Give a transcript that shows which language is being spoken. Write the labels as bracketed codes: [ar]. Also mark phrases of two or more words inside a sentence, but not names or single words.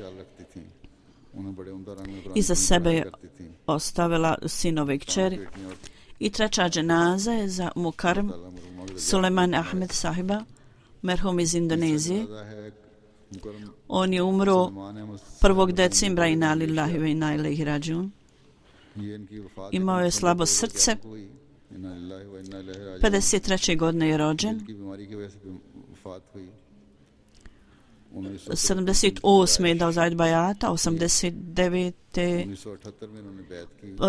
[bs] Iza sebe je ostavila sinove i kćeri. I treća dženaza je za Mukarrem Suleiman Ahmed sahiba, merhum iz Indonezije. On je umro 1. decembra, [ar] إنا لله وإنا إليه راجعون. [bs] Imao je slabo srce. 53. godine je rođen. 78. je dao zajet bajata, 89.